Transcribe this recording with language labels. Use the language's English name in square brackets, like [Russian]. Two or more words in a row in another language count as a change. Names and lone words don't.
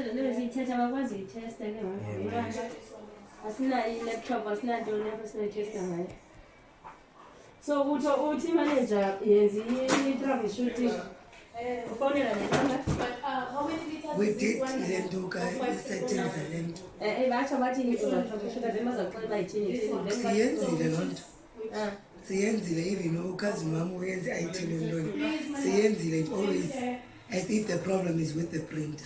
[Xhosa] So uthi manager yenzi troubleshooting. [English] We did lento guy settings lento. [Xhosa] Batsho bathi troubleshoot bemazaxela bayithini. Siyenzile lonto. Siyenzile even ukazini wami uyenze IT lonto. Siyenzile, [English] it always as if the problem is with the printer.